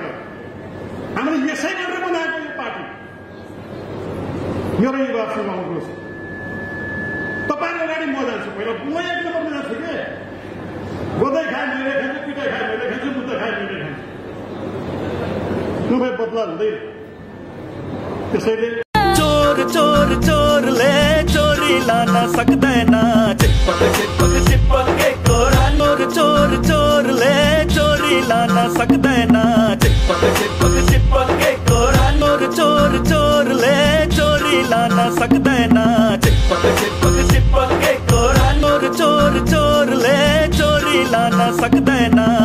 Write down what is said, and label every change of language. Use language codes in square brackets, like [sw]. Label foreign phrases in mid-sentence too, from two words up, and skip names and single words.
[ne] हामीले यसै गरेर बनाएको यो पार्टी। मेरो युवासँग आउनुहोस्, तपाईँको अगाडि म जान्छु, पहिला म 1 नम्बरमा जान्छु के गोदै खाए मैले खान्छु, पिटाइ खाए मैले खान्छु, मुद्दा खाए मैले खान्छु, नभए बदला हुँदैन। त्यसैले चोर चोर चोरले चोरी लान सक्दैन, चिपक चिपक चिपक के कोरा। चोर चोर चोरले चोरी लान सक्दैन, चिपक चिपक चिपक के कोरा। चोर चोर चोरले चोरी लान सक्दैन, चिपक चिपक चिपक के कोरा। चोर चोर चोरले चोरी लान सक्दैन,